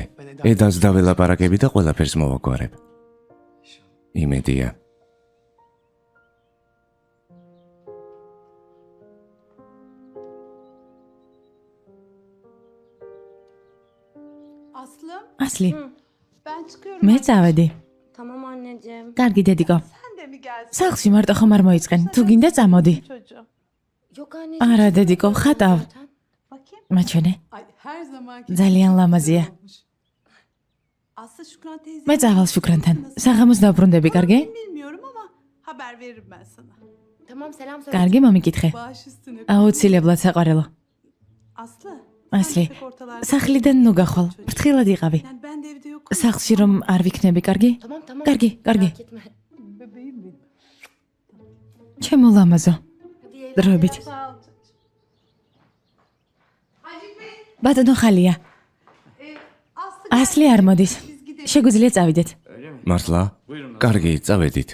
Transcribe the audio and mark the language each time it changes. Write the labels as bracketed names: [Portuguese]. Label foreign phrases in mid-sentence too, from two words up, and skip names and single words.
[Georgian] ედას დაველაპარაკები და ყველაფერს მოვაგვარებ. იმედია. ასლი. მე წავედი. [Turkish] Tamam anneciğim. [Georgian] კარგი დედიკო. სახლში მარტო ხომ არ მოიწყენ. თუ გინდა წამოდი. [Turkish] Yok anneciğim. [Georgian] არა დედიკო, ხატავ. მაჩვენე. ძალიან ლამაზია. მე წავალ შუკრანთან. საღამოს დავბრუნდები, კარგი? [Turkish] Tamam selam söyle. [Georgian] კარგი, მომიკითხე. აუცილებლად საყვარელო. ასლი, სახლიდან ნუ გახვალ. ფრთხილად იყავი. სახლში რომ არ ვიქნები, კარგი? [Turkish] Tamam tamam. [Georgian] კარგი, კარგი. [Turkish] Merak etme. [Georgian] ჩემო ლამაზო. დროებით. ბატონო ხალია. ასლი არ მოდის. შეგვიძლია წავიდეთ. მართლა? კარგი, წავედით.